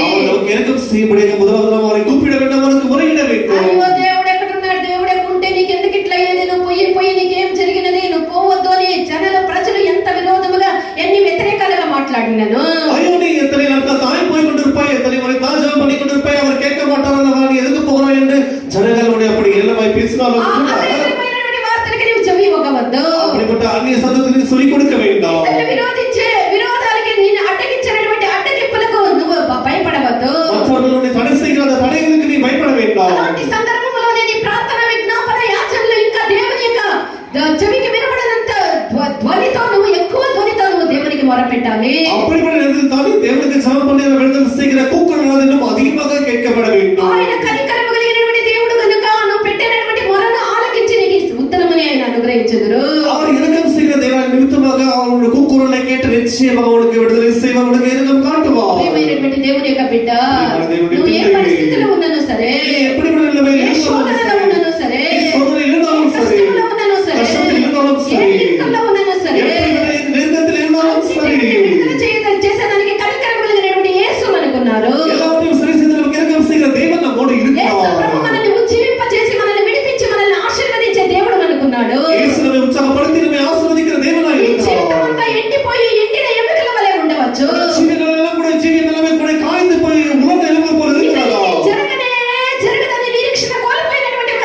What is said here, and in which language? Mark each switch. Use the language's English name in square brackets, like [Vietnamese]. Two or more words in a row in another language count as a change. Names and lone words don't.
[Tamil] நமக்கு இரக்கம் செய்யும்படியாக முதலாவது நாம் அவரை கூப்பிட வேண்டும், அவருக்கு முறையிட வேண்டும். [Telugu] అయ్యో దేవుడు ఎక్కడున్నాడు, దేవుడు ఎక్కడుంటే నీకు ఎందుకు ఇట్లా అయ్యేది, నువ్వు పోయి నీకేం జరిగినది, నువ్వు పోవద్దు అని ప్రజలు ఎంత విరోధముగా ఎన్ని వ్యతిరేకాలుగా మాట్లాడినాను. [Tamil] ஐயோ நீ எத்தனை நாட்கள் தாய் போய் கொண்டிருப்பாய், எத்தனை முறை தான் ஜெபம் பண்ணி கொண்டிருப்பாய், அவர் கேட்க மாட்டார் அல்லவா, நீ எதுக்கு போகிறாய் என்று ஜனங்களுடைய அப்படி எல்லாமாய் பேசினாலும் [Telugu] అనేకమైనటువంటి వార్తలకి నీవు చెవి ఇవ్వవద్దు. [Tamil] அப்படிப்பட்ட அந்நிய சத்தத்தை சொல்லிக் கொடுக்க வேண்டாம். [Telugu] విరోధాలకి నేను అడ్డగించినటువంటి అడ్డగింపులకు నువ్వు భయపడవద్దు. [Tamil] மற்றவர்களுடைய தடை செய்கிற அந்த தடைகளுக்கு நீ பயப்பட வேண்டாம். [Telugu] అలాంటి సందర్భంలో నీ ప్రార్థన, విజ్ఞాపన, యాచనలు ఇంకా దేవుని యొక్క చెవికి వినబడనంత ధ్వనితో నువ్వు ఎక్కువ ధ్వనితో నువ్వు దేవునికి మొరపెట్టాలి. [Tamil] அப்படிப்பட்ட நேரத்தில் தான் தேவனுக்கு ஜெபம் பண்ணி விடுதலை செய்கிற கூக்குரல் இன்னும் அதிகமாக கேட்கப்பட வேண்டும். [Telugu] ఆయన కనికరము కలిగినటువంటి దేవుడు కనుక నువ్వు పెట్టినటువంటి మొరను ఆలకించి నీకు ఉత్తరమని ఆయన అనుగ్రహించుదురు. [Tamil] அவர் இரக்கம் செய்கிற தேவன் நிமித்தமாக அவருடைய கூக்குரலை கேட்டு நிச்சயமாக உனக்கு விடுதலை செய்வார், உனக்கு இரக்கம் காட்டுவார். [Telugu] ప్రియమైనటువంటి దేవుని యొక్క బిడ్డ, నువ్వు ఏ పరిస్థితిలో ఉన్నానో సరే, [Tamil] எப்படிப்பட்ட நிலைமையில் [Telugu] ఏ శోధనలో ఉన్నానో సరే, [Tamil] சோதனை இருந்தாலும் சரி, [Telugu] కష్టంలో ఉన్నానో సరే, [Tamil] கஷ்டத்தில் இருந்தாலும் [Telugu] ఏ [Tamil] சரி, [Telugu] ఇరుకుల్లో ఉన్నానో సరే, [Tamil] எப்படிப்பட்ட நெருக்கத்தில் இருந்தாலும் சரி, [Telugu] విడుదల చేసేదానికి కనికరము కలిగినటువంటి యేసు మనకున్నారు. [Tamil] எல்லாவற்றையும் சரி செய்து நமக்கு இரக்கம் செய்கிற தேவன் நம்மோடு [Telugu] యేసు [Tamil] இருக்கிறார். [Telugu] ప్రభు మనల్ని ఉజ్జీవింపచేసి మనల్ని విడిపించి మనల్ని ఆశీర్వదించే దేవుడు మనకున్నాడు. [Tamil] இயேசு நம்மை உற்சாகப்படுத்தி நம்மை ஆசீர்வதிக்கிற தேவனாய் [Telugu] ఈ జీవితం [Tamil] இருக்கிறார். [Telugu] అంతా ఎండిపోయి ఎండిన ఎముకల వలె ఉండవచ్చు. [Tamil] ஜீவனெல்லாம் கூட ஜீவனெல்லாம் கூட காய்ந்து போய் உலர்ந்த எலும்பு போல இருக்கிறார். [Telugu] జరగదని నిరీక్షణ కోల్పోయినటువంటి